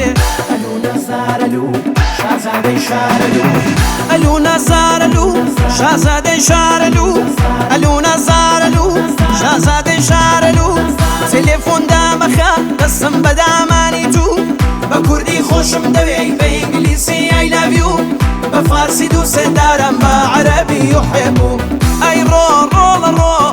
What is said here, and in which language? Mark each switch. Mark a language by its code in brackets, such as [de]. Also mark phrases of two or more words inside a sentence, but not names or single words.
[ckb] ئەلو نەزارەلو شازادەی شارەلو ئەلو نەزارەلو شازادەی شارەلو ئەلو نەزارەلو شازادەی شارەلو تەلێفۆن دامەخە دەستم بەدامانی تو بە کوردی خۆشم دەوێی بە ئینگلیسی [en] I love you [ckb] بە فارسی [fa] دووسێت دارم [ckb] بە عەرەبی يحبو ئەی ڕۆ ڕۆڵە ڕۆ